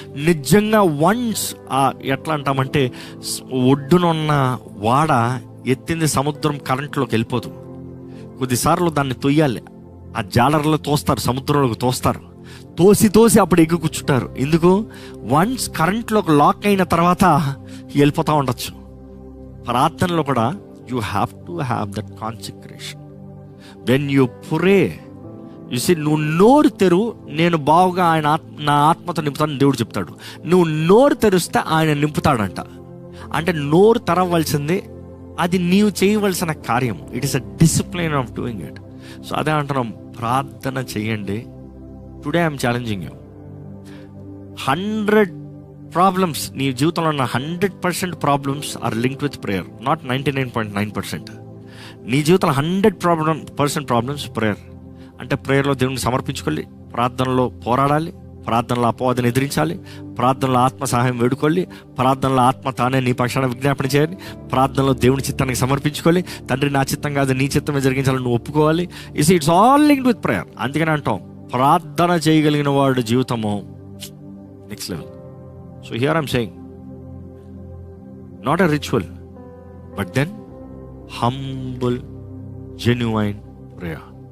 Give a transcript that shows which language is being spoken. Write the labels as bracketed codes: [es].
[te] నిజంగా వన్స్ ఎట్లా అంటామంటే, ఒడ్డునున్న వాడ ఎత్తింది సముద్రం కరెంట్లోకి వెళ్ళిపోదు. కొద్దిసార్లు దాన్ని తొయ్యాలి, ఆ జాలర్లో తోస్తారు, సముద్రంలోకి తోస్తారు, తోసి అప్పుడు ఎగ్గు కూర్చుంటారు. ఎందుకు? వన్స్ కరెంట్లోకి లాక్ అయిన తర్వాత వెళ్ళిపోతూ ఉండొచ్చు. ప్రార్థనలో కూడా [en] you have to have that consecration. When you pray, you see, [te] నువ్వు నోరు తెరు, నేను బావుగా నా ఆత్మతో నింపుతాను దేవుడు చెప్తాడు. నువ్వు నోరు తెరిస్తే ఆయన నింపుతాడంట. అంటే నోరు తెరవలసింది, అది నీవు చేయవలసిన కార్యం. [en] It is a discipline of doing it. So [te] అదే అంటున్నాం, ప్రార్థన చేయండి. [en] Today I'm challenging you. 100 problems [te] నీ జీవితంలో ఉన్న [en] 100% problems are linked with prayer, not 99.9%. [te] నీ జీవితంలో 100% ప్రాబ్లమ్స్ ప్రేయర్. అంటే ప్రేయర్లో దేవుడిని సమర్పించుకోవాలి, ప్రార్థనలో పోరాడాలి, ప్రార్థనలో అపవాదిని ఎదిరించాలి, ప్రార్థనలో ఆత్మ సహాయం వేడుకోవాలి, ప్రార్థనలో ఆత్మ తానే నీ పక్షాన విజ్ఞాపన చేయాలి, ప్రార్థనలో దేవుని చిత్తానికి సమర్పించుకోవాలి. తండ్రి నా చిత్తం కాదు నీ చిత్తమే జరిగించాలని నువ్వు ఒప్పుకోవాలి. [en] It's all linked with prayer. [te] అందుకని అంటాం, ప్రార్థన చేయగలిగిన వాడు జీవితము next level. [en] So here I'm saying, not a ritual, but then humble, genuine prayer.